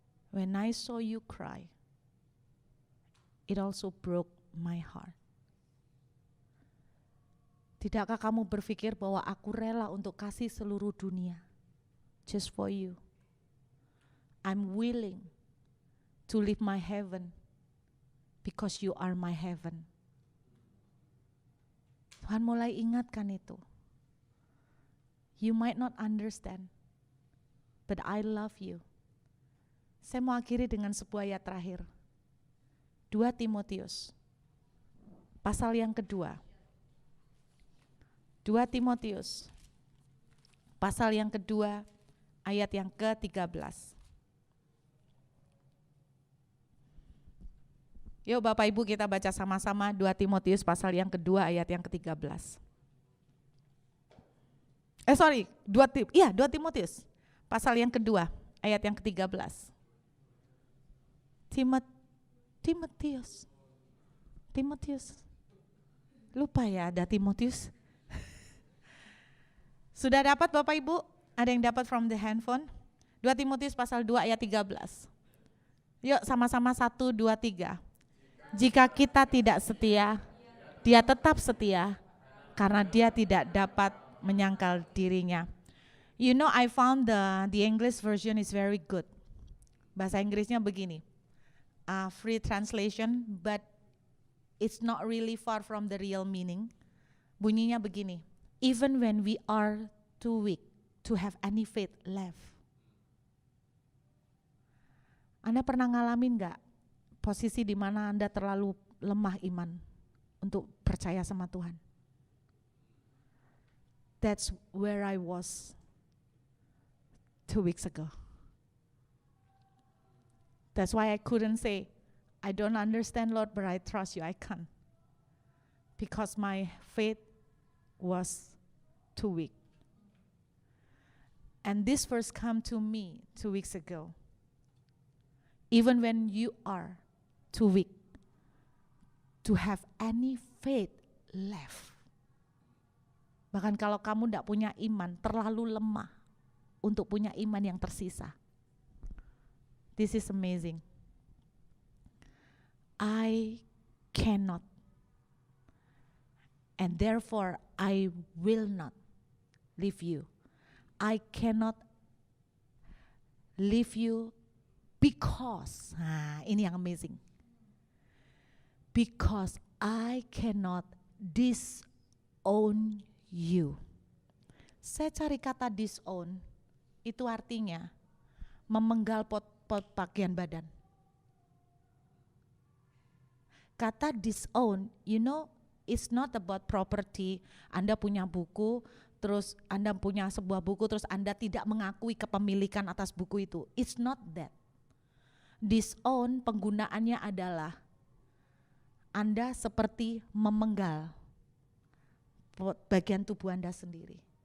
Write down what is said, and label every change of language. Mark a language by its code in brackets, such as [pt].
[en] When I saw you cry, it also broke my heart. [id] Tidakkah kamu berpikir bahwa aku rela untuk kasih seluruh dunia [en] just for you? I'm willing to leave my heaven because you are my heaven. [id] Tuhan mulai ingatkan itu. [en] You might not understand, but I love you. [id] Saya mau akhiri dengan sebuah ayat terakhir. 2 Timotius, pasal yang kedua. 2 Timotius, pasal yang kedua, ayat yang ke-13. Yuk Bapak Ibu kita baca sama-sama 2 Timotius pasal yang kedua ayat yang ke-13. 2 Timotius pasal yang kedua ayat yang ke-13. Timotius. Lupa ya ada Timotius. Sudah dapat Bapak Ibu? Ada yang dapat [en] from the handphone? [id] 2 Timotius pasal 2 ayat 13. Yuk sama-sama 1, 2, 3. Jika kita tidak setia, dia tetap setia karena dia tidak dapat menyangkal dirinya. [en] You know, I found the English version is very good. [id] Bahasa Inggrisnya begini. [en] free translation, but it's not really far from the real meaning. [id] Bunyinya begini, [en] even when we are too weak to have any faith left. [id] Anda pernah ngalamin gak posisi di mana Anda terlalu lemah iman untuk percaya sama Tuhan? [en] That's where I was 2 weeks ago. That's why I couldn't say, I don't understand, Lord, but I trust you. I can't. Because my faith was too weak. And this verse came to me 2 weeks ago. Even when you are too weak to have any faith left. [id] Bahkan kalau kamu tidak punya iman, terlalu lemah untuk punya iman yang tersisa. [en] This is amazing. I cannot, and therefore I will not leave you. I cannot leave you because, [id] ini yang amazing. [en] Because I cannot disown you. [id] Saya cari kata disown, itu artinya memenggal pot bagian badan. [en] Kata disown, you know, it's not about property. [id] Anda punya buku, terus Anda punya sebuah buku, terus Anda tidak mengakui kepemilikan atas buku itu. [en] It's not that. [id] Disown penggunaannya adalah Anda seperti memenggal bagian tubuh Anda sendiri.